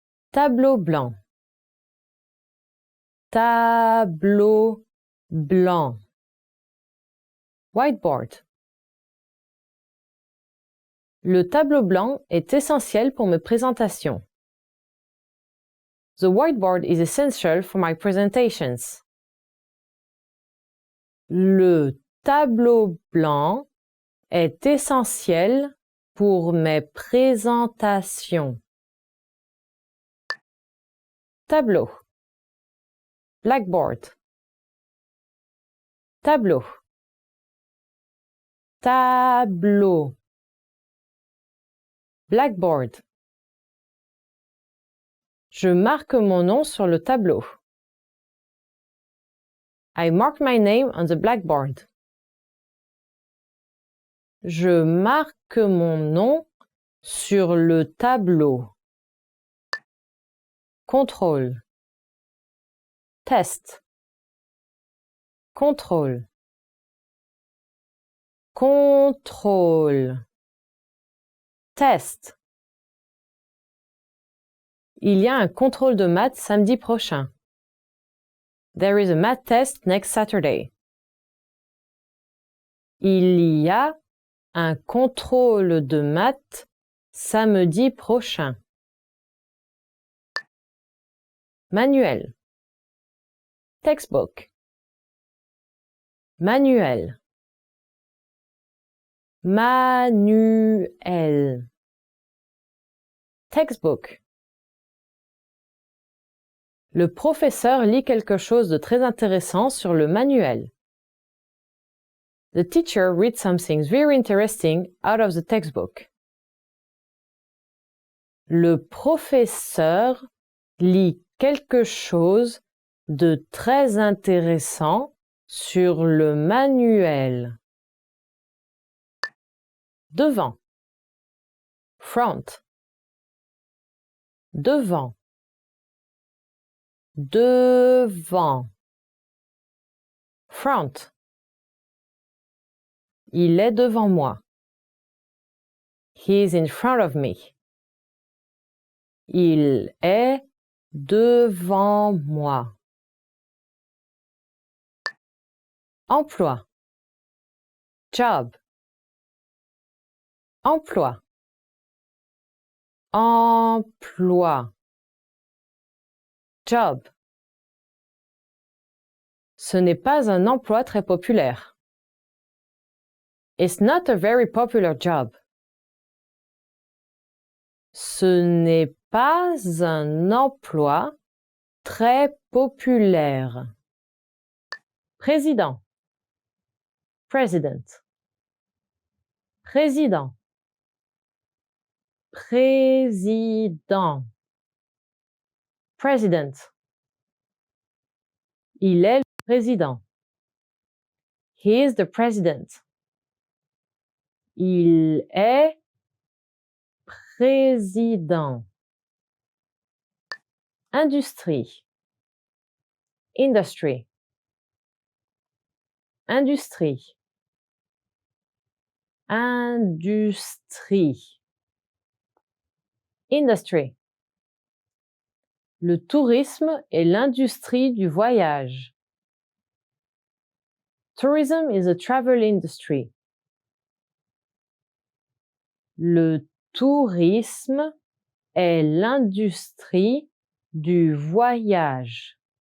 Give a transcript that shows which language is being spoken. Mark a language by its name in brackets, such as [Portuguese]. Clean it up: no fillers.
[French] Tableau blanc. Tableau blanc. [English] Whiteboard. [French] Le tableau blanc est essentiel pour mes présentations. [English] The whiteboard is essential for my presentations. [French] Le tableau blanc est essentiel pour mes présentations. Tableau. [English] Blackboard. [French] Tableau. Tableau. [English] Blackboard. [French] Je marque mon nom sur le tableau. [English] I mark my name on the blackboard. [French] Je marque mon nom sur le tableau. Contrôle. [English] Test. [French] Contrôle. Contrôle. [English] Test. [French] Il y a un contrôle de maths samedi prochain. [English] There is a math test next Saturday. [French] Il y a un contrôle de maths samedi prochain. Manuel. [English] Textbook. [French] Manuel. Manuel. [English] Textbook. [French] Le professeur lit quelque chose de très intéressant sur le manuel. [English] The teacher reads something very interesting out of the textbook. [French] Le professeur lit quelque chose de très intéressant sur le manuel. Devant. [English] Front. [French] Devant. Devant. [English] Front. [French] Il est devant moi. [English] He is in front of me. [French] Il est devant moi. Emploi. [English] Job. [French] Emploi. Emploi. [English] Job. [French] Ce n'est pas un emploi très populaire. [English] It's not a very popular job. [French] Ce n'est pas un emploi très populaire. Président. [English] President. [French] Président. Président. [English] President. [French] Il est le président. [English] He is the president. [French] Il est président. Industrie. [English] Industry. [French] Industrie. Industrie. [English] Industry. [French] Le tourisme est l'industrie du voyage. [English] Tourism is a travel industry. [French] Le tourisme est l'industrie du voyage.